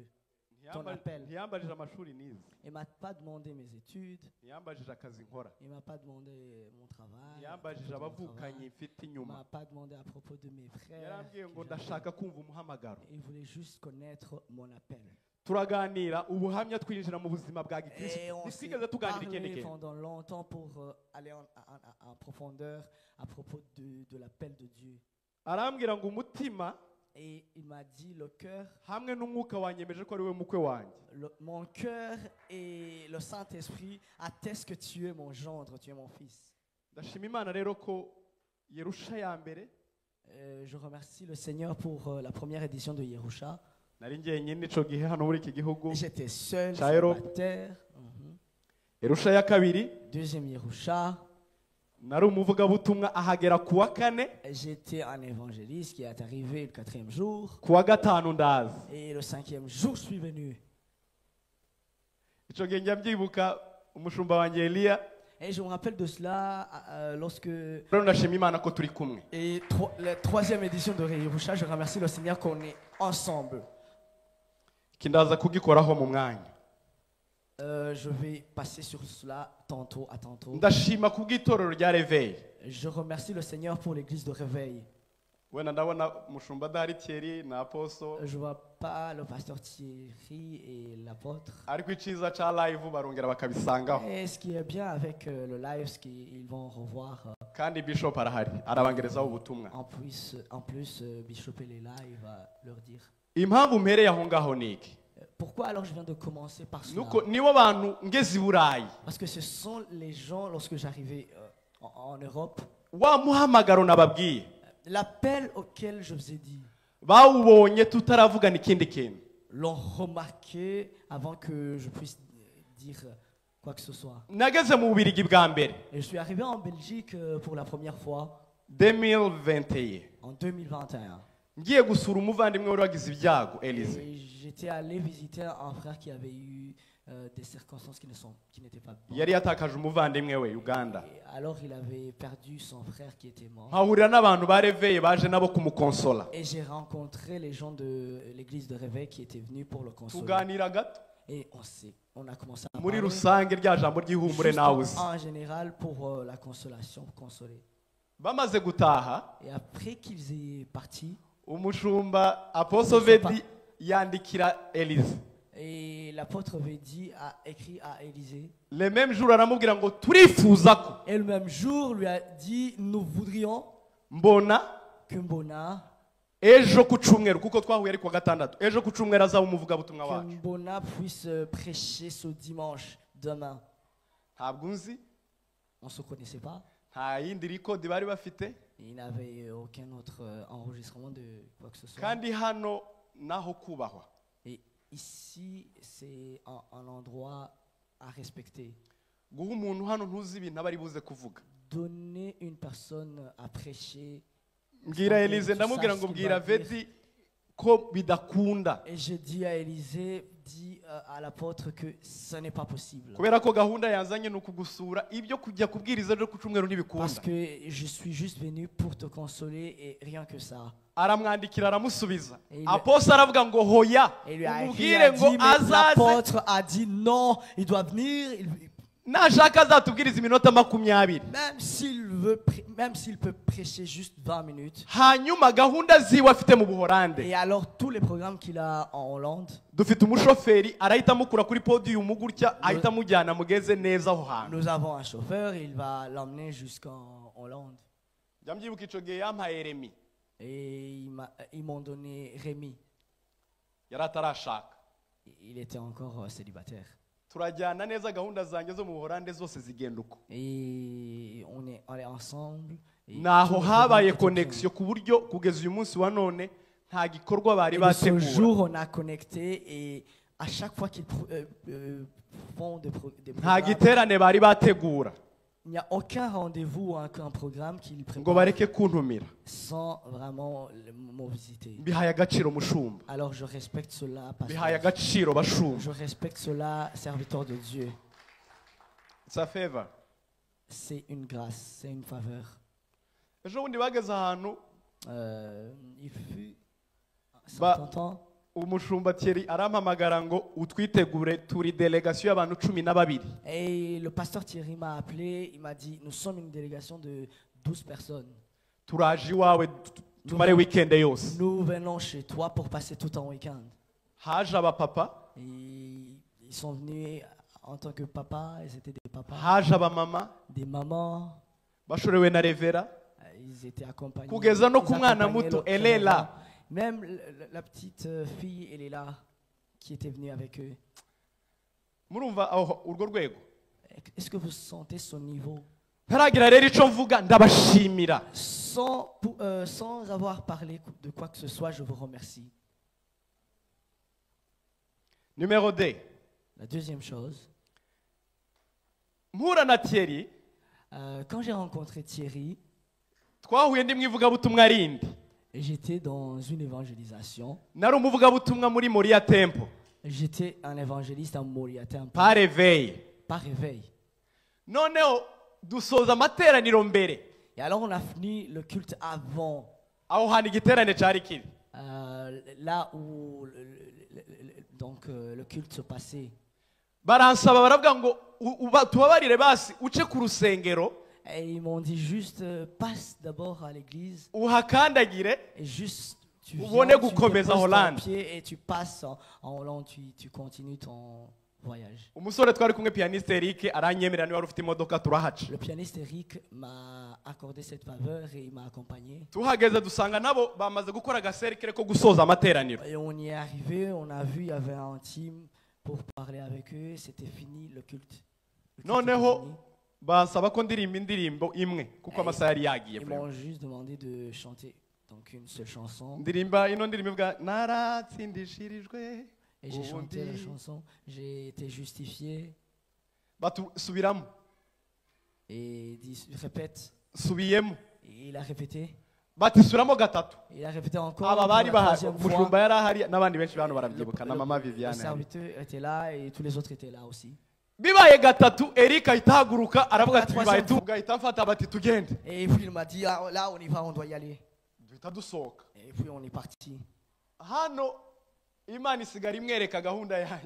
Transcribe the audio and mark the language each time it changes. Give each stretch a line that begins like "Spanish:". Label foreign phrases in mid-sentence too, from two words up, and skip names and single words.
French: Ton appel.
Kinyarwanda: Ntiyambajije amashuri nize,
French: Il m'a pas demandé mes études,
Kinyarwanda: ntiyambajije akazi nkora,
French: il m'a pas demandé mon travail, à
Kinyarwanda: ntiyambajije
French: propos de mon
Kinyarwanda: abavukanyi
French: travail.
Kinyarwanda: mfite
French: Il
Kinyarwanda: inyuma.
French: m'a pas demandé à propos de mes frères.
Kinyarwanda: Yarambwiye ngo
French: que j'avais.
Kinyarwanda: ndashaka kumva umuhamagaro.
French: Il voulait juste connaître mon appel.
Kinyarwanda: Turaganira ubuhamya, twinjira mu buzima bwa
French: Et
Kinyarwanda: gikristo.
French: on s'est
Kinyarwanda: Ntitwigeze tuganira ikindi
French: parlé
Kinyarwanda: kintu.
French: pendant longtemps pour aller en profondeur à propos de l'appel de Dieu.
Kinyarwanda: Arambwira ngo umutima
French: Et il m'a dit, le cœur,
Kinyarwanda: hamwe n'umwuka wanyemeje ko ari we mukwe wanjye.
French: mon cœur et le Saint-Esprit attestent que tu es mon gendre, tu es mon fils.
Kinyarwanda: Ndashima Imana rero ko Yerusha ya mbere
French: Je remercie le Seigneur pour la première édition de Yerusha.
Kinyarwanda: nari njyenyine ico gihe hano muri iki gihugu.
French: J'étais seul sur Chairo. la terre.
Kinyarwanda: Yerusha ya kabiri
French: Deuxième Yerusha,
Kinyarwanda: nari umuvugabutumwa ahagera ku wa kane,
French: j'étais un évangéliste qui est arrivé le 4e jour.
Kinyarwanda: ku wa gatanu ndaza.
French: Et le 5e jour, je suis venu.
Kinyarwanda: Ico gihe njya mbyibuka umushumba wanjye Eliya.
French: Et je me rappelle de cela lorsque...
Kinyarwanda: Rero ndashima Imana ko turi kumwe.
French: Et la 3e édition de Yerusha, je remercie le Seigneur qu'on est ensemble.
Kinyarwanda: Iki ndaza kugikoraho mu mwanya.
French: Je vais passer sur cela tantôt à tantôt.
Kinyarwanda: Ndashima kubw'itorero rya Reveil.
French: Je remercie le Seigneur pour l'église de réveil.
Kinyarwanda: Wenda ndabona umushumba adahari Thierry na Apostle,
French: Je vois pas le pasteur Thierry et l'apôtre.
Kinyarwanda: ariko iciza ca live barongera bakabisangaho.
French: Et ce qui est bien avec le live, ce qu'ils vont revoir
Kinyarwanda: Kandi Bishop arahari arabangerezaho ubutumwa.
French: en plus Bishop et les live va leur dire.
Kinyarwanda: Impamvu mpereye aho ngaho niki?
French: Pourquoi alors je viens de commencer par cela?
Kinyarwanda: Nuko nibo bantu ngeze i Burayi.
French: Parce que ce sont les gens, lorsque j'arrivais en Europe,
Kinyarwanda: Wa muhamagaro nababwiye
French: l'appel auquel je vous ai dit,
Kinyarwanda: bawubonye tutaravugana ikindi kintu.
French: l'ont remarqué avant que je puisse dire quoi que ce soit.
Kinyarwanda: Nageze mu Bubiligi bwa mbere
French: Et je suis arrivé en Belgique pour la première fois 2021. en 2021.
Kinyarwanda: Ngiye gusura umuvandimwe wari wagize ibyago Elise.
French: Et j'étais allé visiter un frère qui avait eu des circonstances qui n'étaient pas bonnes.
Kinyarwanda: Yari yatakaje umuvandimwe we Uganda.
French: Et alors il avait perdu son frère qui était mort.
Kinyarwanda: Hahurira n'abantu ba Reveil baje nabo kumukonsola.
French: Et j'ai rencontré les gens de l'église de réveil qui étaient venus pour le consoler.
Kinyarwanda: Tuganira gato
French: Et on a commencé à
Kinyarwanda: muri
French: parler
Kinyarwanda: rusange rya jambo ry'ihumure
French: juste
Kinyarwanda: nawe uzi.
French: en général pour la consolation, pour consoler.
Kinyarwanda: Bamaze gutaha
French: Et après qu'ils aient parti,
Kinyarwanda: umushumba Apostle Vedi yandikira Elise.
French: et l'apôtre Vedi a écrit à Élisée. Le même jour
Kinyarwanda: aramubwira ngo turifuza ko
French: Et le même jour lui a dit, nous voudrions
Kinyarwanda: mbona
French: que Mbona
Kinyarwanda: ejo ku cyumweru kuko twahuye ari ku wa gatandatu, ejo ku cyumweru azaba umuvugabutumwa
French: que
Kinyarwanda: wacu.
French: Mbona puisse prêcher ce dimanche, demain.
Kinyarwanda: Ntabwo nzi,
French: On ne se connaissait pas.
Kinyarwanda: nta yindi record bari bafite,
French: Il n'avait aucun autre enregistrement de quoi que ce soit.
Kinyarwanda: kandi hano naho kubahwa.
French: Et ici, c'est un endroit à respecter.
Kinyarwanda: Guha umuntu hano ntuzi ibintu aba ari buze kuvuga.
French: donner une personne à prêcher.
Kinyarwanda: mbwira Elise ndamubwira ngo mbwira Vedi ko bidakunda
French: Et je dis à Élisée, dis à l'apôtre que ce n'est pas possible.
Kinyarwanda: kubera ko gahunda yazanye nuko gusura ibyo kujya kubwiriza ryo ku cyumweru
French: Parce
Kinyarwanda: ntibikunda
French: que je suis juste venu pour te consoler et rien que ça.
Kinyarwanda: aramwandikira aramusubiza
French: Et il-
Kinyarwanda: apostole aravuga ngo hoya
French: Et il lui a écrit,
Kinyarwanda: umubwire
French: il a
Kinyarwanda: ngo
French: dit, mais
Kinyarwanda: azaze
French: l'apôtre a dit non, il doit venir.
Kinyarwanda: nashaka azatubwiriza iminota 20
French: Même s'il peut prêcher juste 20 minutes.
Kinyarwanda: hanyuma gahunda ziwe afite mu Buholande
French: Et alors, tous les programmes qu'il a en Hollande,
Kinyarwanda: dufite umushoferi arahita amukura kuri podium gutya ahita amujyana mugeze neza aho hantu
French: nous avons un chauffeur, il va l'emmener jusqu'en Hollande.
Kinyarwanda: njya mbyibuka ico gihe yampaye Remi
French: Et ils m'ont donné Rémi.
Kinyarwanda: yari atarashaka
French: Il était encore célibataire.
Kinyarwanda: turajyana neza gahunda zanjye zo mu Buholande zose zigenda uko
French: Et on est allés ensemble. Et
Kinyarwanda: naho
French: tous les
Kinyarwanda: habaye
French: programmes étaient
Kinyarwanda: connexion ku buryo kugeza uyu munsi wa none nta gikorwa bari
French: Et de ce
Kinyarwanda: bategura
French: jour, on a connecté et à chaque fois qu'ils font des
Kinyarwanda: nta
French: programmes,
Kinyarwanda: giterane bari bategura
French: il n'y a aucun rendez-vous ou aucun programme qu'ils
Kinyarwanda: ngo
French: préparent
Kinyarwanda: bareke kuntumira
French: sans vraiment me visiter.
Kinyarwanda: bihaye agaciro mushumba
French: Alors je respecte cela,
Kinyarwanda: bihaye
French: pasteur.
Kinyarwanda: agaciro bashumba
French: Je respecte cela, serviteur de Dieu.
English: it's a favor
French: C'est une grâce, c'est une faveur.
Kinyarwanda: ejo bundi bageze ahantu
French: Il fut un Bah, certain temps,
Kinyarwanda: umushumba Thierry arampamagara ngo utwitegure turi delegation y'abantu 12
French: et le pasteur Thierry m'a appelé, il m'a dit, nous sommes une délégation de 12 personnes.
Kinyarwanda: turaje iwawe tumare weekend yose
French: Nous venons chez toi pour passer tout un week-end.
Kinyarwanda: haje abapapa
French: Et ils sont venus en tant que papa, ils étaient des papas,
Kinyarwanda: haje abamama
French: des mamans,
Kinyarwanda: bashorewe na revera
French: ils étaient accompagnés.
Kinyarwanda: kugeza no
French: ils
Kinyarwanda: ku mwana
French: accompagnaient
Kinyarwanda: muto
French: l'autre Elela enfant. Même la petite fille, elle est là, qui était venue avec eux.
Kinyarwanda: murumva aho urwo rwego
French: Est-ce que vous sentez son niveau?
Kinyarwanda: ntaragira rero ico mvuga ndabashimira
French: Sans avoir parlé de quoi que ce soit, je vous remercie. numéro 2 La deuxième chose,
Kinyarwanda: mpura na Thierry
French: quand j'ai rencontré Thierry,
Kinyarwanda: twahuye ndi mu ivugabutumwa rindi
French: j'étais dans une évangélisation.
Kinyarwanda: nari umuvugabutumwa muri Moriya Temple
French: J'étais un évangéliste à Moriya Temple, par réveil par réveil.
Kinyarwanda: noneho dusoza amateraniro mbere
French: Et alors on a fini le culte avant,
Kinyarwanda: aho hantu igiterane cari kiri
French: là où le culte se passait.
Kinyarwanda: baransaba baravuga ngo tubabarire basi uce ku rusengero
French: Et ils m'ont dit juste, passe d'abord à l'église
Kinyarwanda: uhakandagire
French: et juste tu
Kinyarwanda: Ubone
French: viens, tu
Kinyarwanda: gukomeza
French: déposes ton Hollande. pied et tu passes en Hollande, tu continues ton voyage.
Kinyarwanda: umusore twari kumwe pianiste Eric aranyemerera niba wari ufite imodoka turahaca
French: Le pianiste Eric m'a accordé cette faveur et il m'a accompagné.
Kinyarwanda: tuhageze dusanga nabo bamaze gukora agaserikere ko gusoza amateraniro
French: Et on y est arrivé, on a vu, il y avait un team pour parler avec eux, c'était fini le culte. Le culte était
Kinyarwanda: noneho
French: fini.
Kinyarwanda: basaba ko ndirimba indirimbo imwe kuko amasaha yari yagiye
French: Ils m'ont juste demandé de chanter donc une seule chanson.
Kinyarwanda: ndirimba ino ndirimbo ivuga naratsindishirijwe
French: Et j'ai chanté la
Kinyarwanda: ubundi
French: chanson, j'ai été justifié.
Kinyarwanda: batusubiramo
French: Et il dit, répète.
Kinyarwanda: subiyemo
French: Et il a répété.
Kinyarwanda: batisubiramo gatatu
French: Il a répété encore.
Kinyarwanda: aba
French: pour
Kinyarwanda: bari
French: la
Kinyarwanda: bahari
French: troisième fois.
Kinyarwanda: umushumba yari ahari n'abandi benshi hano
French: Le,
Kinyarwanda: barabyibuka na
French: le-
Kinyarwanda: mama
French: le Viviane serviteur était là et tous les autres étaient là aussi.
Kinyarwanda: bibaye gatatu Eric ahita ahaguruka aravuga ati
French: Pour la
Kinyarwanda: bibaye
French: troisième
Kinyarwanda: tugahita mfata bati tugende
French: Et puis il m'a dit, ah, là on y va, on doit y aller.
Kinyarwanda: duhita dusohoka
French: Et puis on est parti.
Kinyarwanda: hano imana isigara imwereka gahunda yanjye